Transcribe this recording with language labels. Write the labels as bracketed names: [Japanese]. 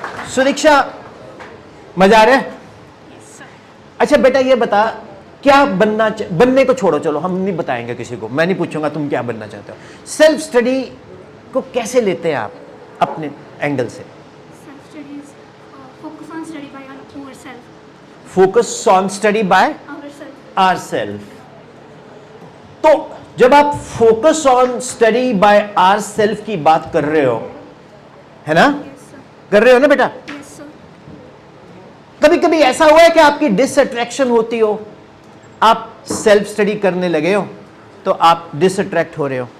[Hindi] सुदीक्षा, मजा आ रहा है? [English] Yes, sir. [Hindi] अच्छा बेटा ये बता, क्या बनने को छोड़ो, चलो हम नहीं बताएंगे किसी को, मैं नहीं पूछूंगा तुम क्या बनना चाहते हो। सेल्फ स्टडी को कैसे लेते हैं आप अपने एंगल से? [English] Self-study is focus on study by ourselves. Focus on study by Ourselves. Ourself. [Hindi] तो जब आप [English] focus on study by ourself [Hindi] की बात कर रहे हो, है ना, [English] Yes, sir. [Hindi] कर रहे हो ना बेटा, [English] Yes, sir. [Hindi] कभी कभी ऐसा हुआ है कि आपकी डिसअट्रैक्शन होती हो, आप सेल्फ स्टडी करने लगे हो तो आप डिसअट्रैक्ट हो रहे हो।